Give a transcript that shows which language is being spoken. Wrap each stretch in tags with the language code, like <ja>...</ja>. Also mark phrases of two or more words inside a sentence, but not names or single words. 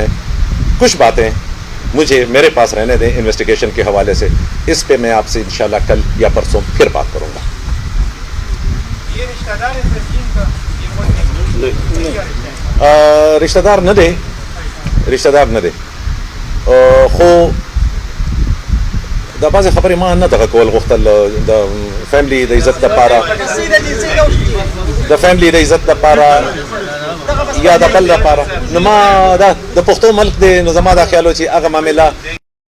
<ur>کچھ باتیں مجھے میرے پاس رہنے دیں انویسٹیگیشن کے حوالے سے, اس پہ میں آپ سے انشاءاللہ کل یا پرسوں پھر بات کروں گا.</ur> <ps>رشتہ دار نہ دے خو دا بعض خبرې ما نه دغه کول غوښتل د فیملی د عزت لپاره یا د بل لپاره. نو ما د پښتو ملک دی, نو زما دا خیال و چې هغه معامله</ps>